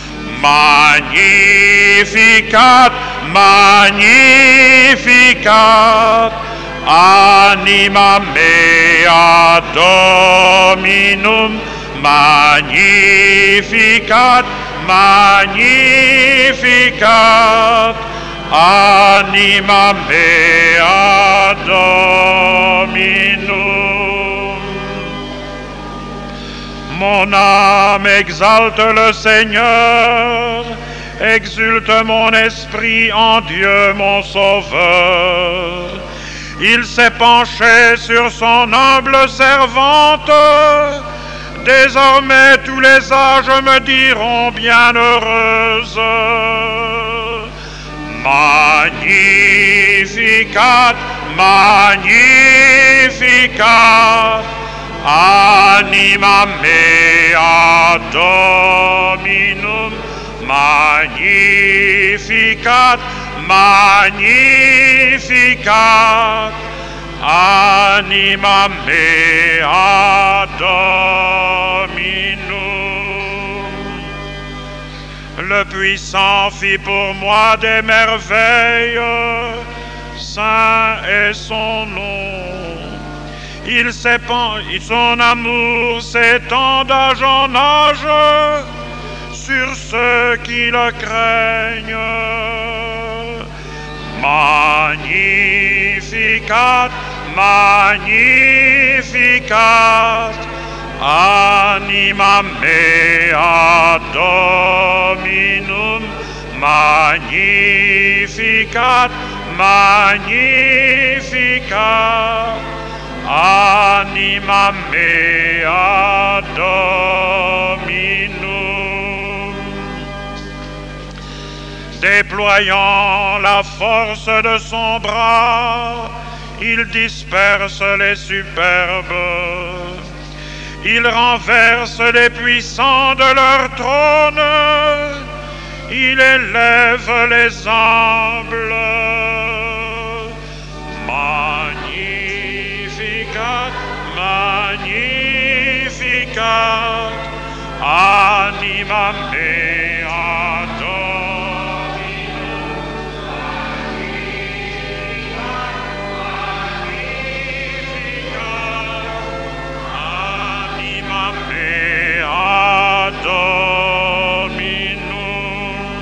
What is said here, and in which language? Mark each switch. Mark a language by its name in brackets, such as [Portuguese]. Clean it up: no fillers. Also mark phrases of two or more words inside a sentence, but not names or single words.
[Latin] Magnificat, Magnificat, anima mea Dominum, Magnificat, Magnificat, anima mea Dominum. [French] Mon âme exalte le Seigneur, exulte mon esprit en Dieu mon Sauveur. Il s'est penché sur son humble servante. Désormais tous les âges me diront bienheureuse. [Latin] Magnificat, Magnificat, anima mea Dominum, Magnificat, Magnificat, anima mea Dominum. [French] Le puissant fit pour moi des merveilles, saint est son nom. Son amour s'étend d'âge en âge sur ceux qui le craignent. [Latin] Magnificat, Magnificat, anima mea Dominum, Magnificat, Magnificat, anima mea Dominum. [French] Déployant la force de son bras, il disperse les superbes. Il renverse les puissants de leur trône. Il élève les humbles. [Latin] Magnificat, Magnificat, anima mea Dominum, Magnificat, Magnificat, anima mea Dominum.